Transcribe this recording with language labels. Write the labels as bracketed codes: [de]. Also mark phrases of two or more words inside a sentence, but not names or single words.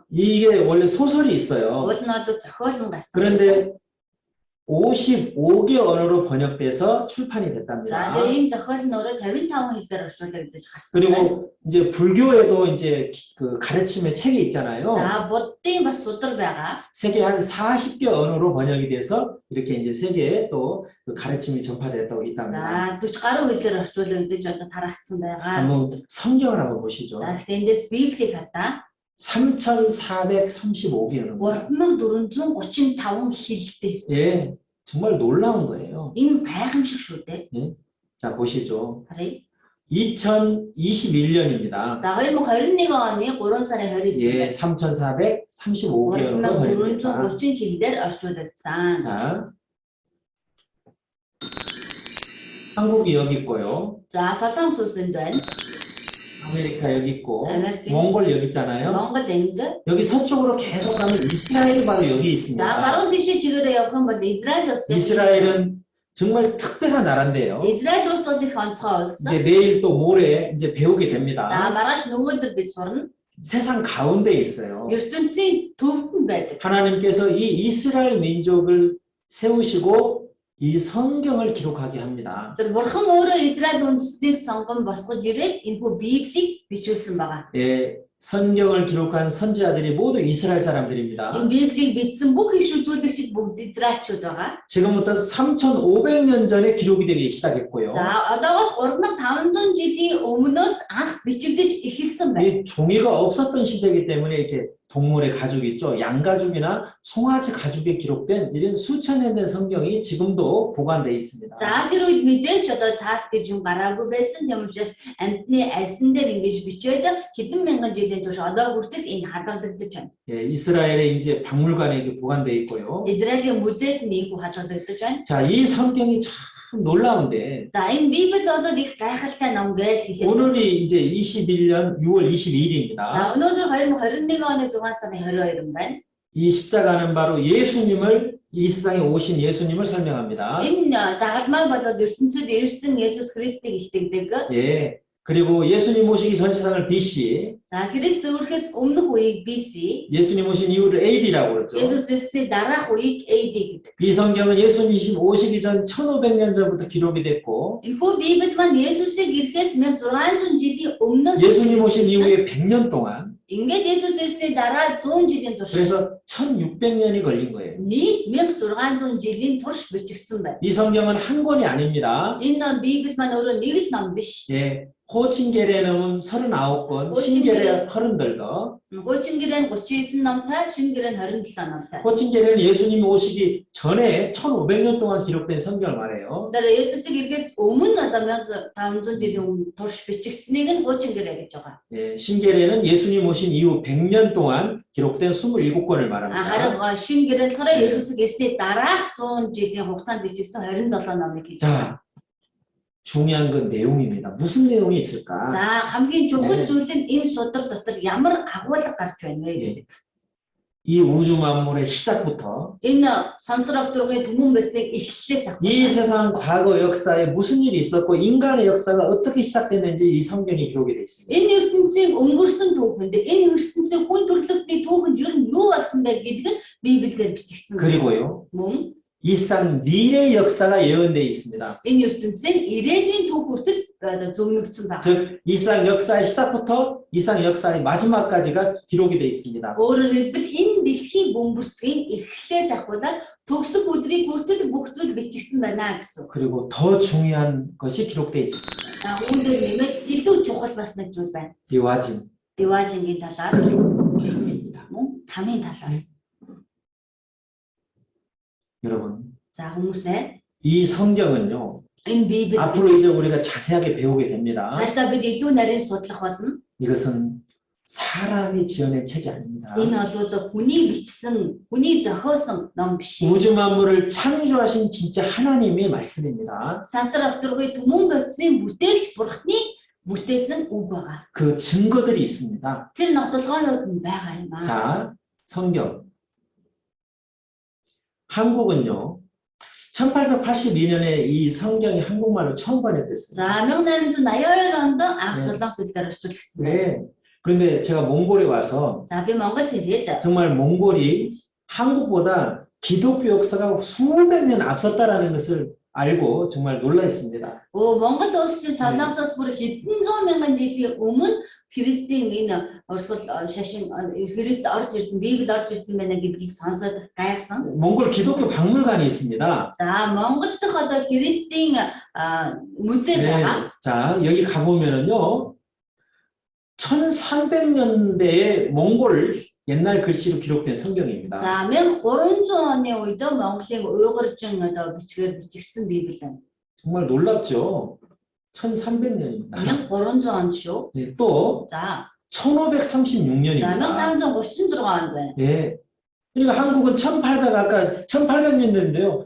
[ko] 이게 원래 소설이 있어요. [mn] Уул нь бол зохиолн гарсан. [ko] 그런데 55개 언어로 번역돼서 출판이 [mn] За [ko] 됐답니다. [mn] тэгээ ийм зохиол нь өөрөө 55 хэлээр орчуулагдаж гарсан. байна. [ko] 그리고 이제 불교에도 이제 그 가르침의 책이 있잖아요. [mn] За буддын бас судар байгаа. [ko] 세계 한 40개 언어로 번역이 돼서 이렇게 이제 세계에 또 그 가르침이 전파됐다고 있답니다. [mn] За 40 гаруй хэлээр орчуулагдаж одоо тараагдсан байгаа. [ko] 한번 성경을 한번 보시죠. [mn] За гэхдээ эндээс Библийг хата [ko] 3,435개 언어. [mn] 3435 хэлтэй. [ko] 예, 정말 놀라운 거예요. [mn] Энэ гайхамшиг шүү дээ. [ko] 자, 보시죠. [mn] Харъя. [ko] 2021년입니다. [mn] За 2021 оны 3 сарын 29-нд [ko] 예, 3,435개 언어로 번역됩니다. [mn] 3430 хэлээр орчуулагдсан. [ko] 자, 한국이 여기 있고요. [mn] За Солонгос улсанд байна. [ko] 아메리카 여기 있고, [mn] 아메리카. [ko] 몽골 여기 있잖아요. [mn] Монгол энд. [ko] 여기 서쪽으로 계속 가면 이스라엘이 바로 여기 [mn] За [ko] 있습니다. [mn] баруун тишээ чигээрээ явах юм бол Израиль улс. [ko] 이스라엘은 정말 특별한 나라인데요. [mn] Израиль улс бол их онцгой улс. [ko] 이제 내일 또 모레 이제 배우게 [mn] За [ko] 됩니다. [mn] маргааш нөгөөдөр бид сурна. [ko] 세상 가운데 있어요. [mn] ертөнцийн төвд нь байдаг. [ko] 하나님께서 이 이스라엘 민족을 세우시고 이 성경을 기록하게 합니다. [mn] Тэр бурхан өөрөө Израиль үндэстнийг сонгон босгож ирээд энэхүү Библийг бичүүлсэн байгаа. [ko] 예, 성경을 기록한 선지자들이 모두 이스라엘 사람들입니다. [mn] Энэ Библийг бичсэн бүх иш үзүүлэгчид бүгд Израильчууд байгаа. [ko] 지금부터 3,500년 전에 기록이 되기 시작했고요. [mn] За одоогоос 3500 жилийн өмнөөс анх бичигдэж эхэлсэн байна. [ko] 이 종이가 없었던 시대이기 때문에 이렇게 동물의 가죽 있죠. 양가죽이나 송아지 가죽에 기록된 이런 수천 년 된 성경이 지금도 보관되어 있습니다. [mn] За тэр үед мэдээж одоо цаас гэж юм гараагүй байсан. Тэм учраас амьтны арьсан дээр ингэж бичээд хэдэн мянган жилийн турш одоо хүртэл энэ хадгалагдаж байна. [ko] 예, 이스라엘에 이제 박물관에 이렇게 보관되어 있고요. [mn] Израилийн музейд нэг хадгалагдаж байна. [ko] 자, 이 성경이 참 놀라운데 [mn] За энэ Библи бол их гайхалтай ном гэж хэлээ. [ko] 오늘이 이제 21년 6월 22일입니다. [mn] За өнөөдөр 2021 оны 6 сарын 22 байна. [ko] 이 십자가는 바로 예수님을 이 세상에 오신 예수님을 설명합니다. [mn] Энэ загалмай бол ертөнцид ирсэн Есүс Христийг илтгэдэг. [ko] 예. 그리고 예수님 오시기 전 세상을 BC, [mn] За Христ өөрхөөс өмнөх үеийг BC, [ko] 예수님 오신 이후를 AD라고 그러죠. [mn] Есүс Христийн дараах үеийг AD гэдэг. [ko] 이 성경은 예수님 오시기 전 1500년 전부터 기록이 됐고 [mn] Энэхүү Библи маань Есүсийг ирэхээс 1600 жилийн өмнөөс [ko] 예수님 오신 이후에 100년 동안 [mn] ингээд Есүс Христийн дараа 100 жилийн турш [ko] 그래서 1600년이 걸린 거예요. [mn] нийт 1600 жилийн турш бичигдсэн байна. [ko] 이 성경은 한 권이 아닙니다. [mn] Энэ Библи маань өөрөө нэг л ном биш. [ko] 예, 호칭계례는 39권, 신계례 30더. [mn] Хуучин гэрээ нь 39 номтой, шинэ гэрээ нь 27 номтой. [ko] 호칭계례는 예수님이 오시기 전에 1500년 동안 기록된 성경을 말해요. [mn] Тэр Есүсийг ирэхээс өмнө одоо 1500 жилийн өмнө турш бичигдсэнийг нь хуучин гэрээ гэж байгаа. [ko] 예, 신계례는 예수님 오신 이후 100년 동안 기록된 27권을 말합니다. [mn] Харин шинэ гэрээ нь болохоор Есүсийг ирсний дараах 100 жилийн хугацаанд бичигдсэн 27 номыг хэлж байгаа. [ko] 자, 중요한 건 내용입니다. 무슨 내용이 있을까? [mn] За хамгийн чухал зүйл нь энэ судар дотор ямар агуулга гарч байна вэ? [ko] 예. 이 우주 만물의 시작부터 [mn] Энэ сансар авдрагын түмэн байцыг эхлэлээс [ko] 이 [mn] ахуулж [ko] 세상 과거 역사에 무슨 일이 있었고 인간의 역사가 어떻게 시작됐는지 이 성경이 기록이 되어 있습니다. [mn] энэ ертөнцийн өнгөрсөн түүхэнд энэ ертөнцийн хүн төрлөختний түүхэнд ер нь юу болсон бэ гэдг нь Библиэлд бичигдсэн. [ko] 그리고요. [mn] Мөн [ko] 이 세상 미래 역사가 예언되어 있습니다. [mn] энэ ертөнцийн ирээдүйн түүх хүртэл одоо зөвнөгдсөн байна. [ko] 즉, 이 세상 역사의 시작부터 이 세상 역사의 마지막까지가 기록이 되어 있습니다. [mn] Өөрөөр хэлбэл энэ дэлхийн бөмбөрцгийн эхлэлээс ахуулаад төгсөх өдрийг хүртэл бүх зүйл бичигдсэн байна гэсэн. [ko] 그리고 더 중요한 것이 기록되어 있습니다. [mn] Үүнээр нэмээд илүү чухал бас нэг зүйл байна. [ko] 디와진, [mn] Диважингийн талаар, [ko] 탐입니다. [mn] мөн тамийн талаар. [ko] 여러분, [mn] За хүмүүсээ [ko] 이 성경은요. [mn] энэ Библи [ko] 앞으로 이제 우리가 자세하게 배우게 됩니다. [mn] цаашдаа бид илүү нарийн судлах болно. [ko] 이것은 사람이 지어낸 책이 아닙니다. [mn] Энэ бол хүний бичсэн, хүний зохиосон ном биш. [ko] 우주 만물을 창조하신 진짜 하나님의 말씀입니다. [mn] Сансар авторгүй түмэн бодисын бүтээгч бурхны бүтээсэн үг байгаа. [ko] 그 증거들이 있습니다. [mn] Тэр нотолгоонууд нь байгаа юм аа. [ko] 자, 성경. 한국은요. 1882년에 이 성경이 한국말로 처음 번역됐어요. [mn] За 1882 онд анх солонгос хэлээр орчуулагдсан. [ko] 네. 그런데 제가 몽골에 와서 [mn] За би Монголд ирээд [ko] 정말 몽골이 한국보다 기독교 역사가 수백 년 앞섰다라는 것을 알고 정말 놀라했습니다. [mn] Монгол улсын солонгосоос бүр хэдэн зуун мянган жилийн өмнө Христийн энэ урсгал шашин Христ орж ирсэн, Библи орж ирсэн байна гэдгийг сонсоод гайхсан. [ko] 몽골 기독교 박물관이 있습니다. [mn] За Монгол дахь одоо Христийн музей байгаа. [ko] 자, 여기 가보면은요. 1300년대에 몽골 옛날 글씨로 기록된 성경입니다. [mn] За 1300 оны үед Монголын уйгуржин одоо бичгээр бичигдсэн Библи байна. [ko] 정말 놀랍죠? 1300년입니다. [mn] 1300 онд шүү. [ko] 네, 또 [mn] За [ko] 1536년입니다. [mn] 1536 онд байна. [ko] 예. 그러니까 한국은 1800 아까 1800년대인데요.